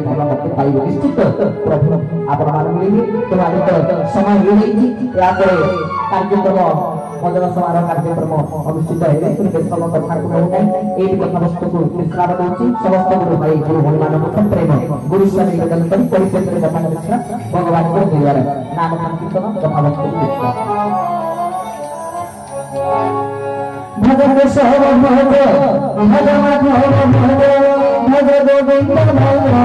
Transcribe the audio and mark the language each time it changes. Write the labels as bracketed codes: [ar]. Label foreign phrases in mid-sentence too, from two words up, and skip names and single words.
[or] ଭଲ ମତେ ପାଇବ ନିଶ୍ଚିତ ପ୍ରଭୁ ଆପଣମାନଙ୍କୁ ମିଳିବେ ତେଣୁ ଆଜି ତ ସମୟ ହେଇଯାଇଛି ଏହାପରେ କାର୍ଯ୍ୟକ୍ରମ ଭଜନ ସମାରୋହ କାର୍ଯ୍ୟକ୍ରମ ଅନୁଷ୍ଠିତ ହେବେ ଦେଶମ କଥାକୁ କହୁନାହିଁ ଏଇ କଥାବସ୍ତୁକୁ ବିଶ୍ରାମ ଦେଉଛି ସମସ୍ତ ଗୁରୁ ଭାଇ ଗୁରୁ ଭଉଣୀମାନଙ୍କୁ ପ୍ରେମ ଗୁରୁ ସ୍ୱାମୀ ନିବେଦନ କରି ପରିଶେଷରେ କଥା କରିଥିଲା ଭଗବାନଙ୍କ ଦୟାରେ ନାମ ସଂକୀର୍ତ୍ତନ କଥାବସ୍ତୁକୁ ଦେଖିବା [hi] भजन सब भज भज माधव भज भज गोविंद भज